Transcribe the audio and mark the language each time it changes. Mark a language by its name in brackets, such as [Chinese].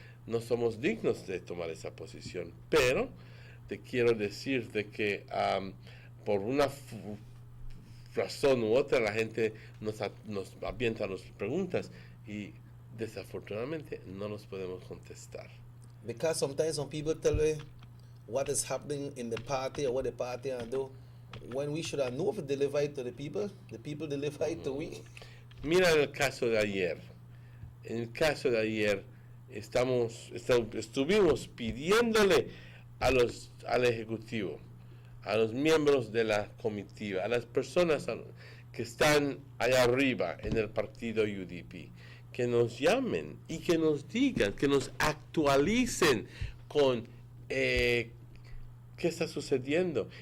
[Spanish] No somos dignos de tomar esa posición, pero te quiero decir de que por una razón u otra la gente nos avienta las preguntas y desafortunadamente no nos podemos contestar. [English] Because sometimes when people tell you what is happening in the party or what the party are do, when we should have known if deliver it to the people deliver it to we. [Spanish] Mira el caso de ayer. En el caso de ayer estuvimos pidiéndole al Ejecutivo, a los miembros de la comitiva, a las personas que están allá arriba en el partido UDP, que nos llamen y que nos digan, que nos actualicen con qué está sucediendo.